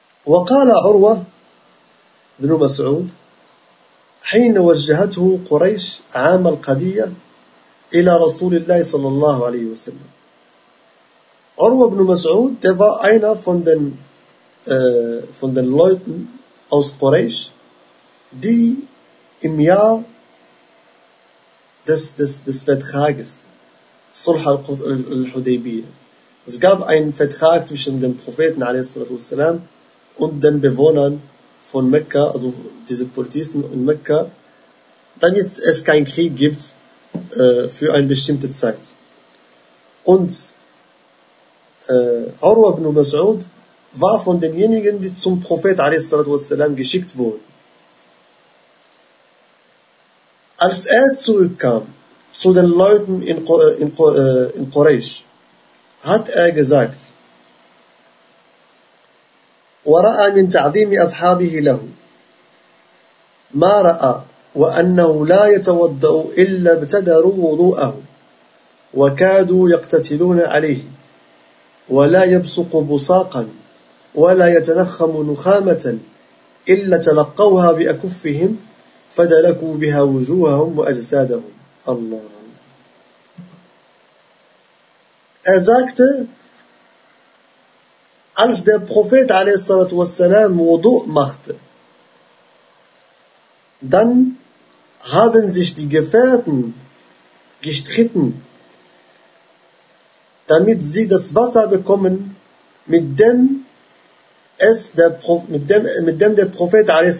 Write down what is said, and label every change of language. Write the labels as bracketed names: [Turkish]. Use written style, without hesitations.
[Arabic] وقال عروة بن مسعود حين وجهته قريش عام القدية إلى رسول الله صلى الله عليه وسلم. [German] عروة بن مسعود der war einer von den Leuten aus Quraysh, die im Jahr des Vertrages Sulh al-Hudaybiyyah, es gab einen Vertrag zwischen dem Propheten a.s. und den Bewohnern von Mekka, also diese Polizisten in Mekka, damit es keinen Krieg gibt für eine bestimmte Zeit. Und Urwa ibn Mas'ud war von denjenigen, die zum Prophet a.s. geschickt wurden. Als er zurückkam zu den Leuten in Quraysh, hat er gesagt, [Arabic] وَرَأَى مِنْ تَعْدِيمِ أَصْحَابِهِ لَهُ مَا رَأَى وَأَنَّهُ لَا يَتَوَدَّأُ إِلَّا ابْتَدَرُوا وُضُوءَهُ وَكَادُوا يَقْتَتِلُونَ عَلَيْهِ وَلَا يَبْسُقُ بُصَاقًا وَلَا يَتَنَخَّمُ نُخَامَةً إِلَّا تَلَقَّوْهَا بِأَكُفِّهِمْ فَدَلَكُوا بِهَا وُجُوهَهُمْ وَأَجْسَادَهُمْ. Allah. [German] Er sagte, als der Prophet a.s. Wudu machte, dann haben sich die Gefährten gestritten, damit sie das Wasser bekommen, mit dem der Prophet a.s.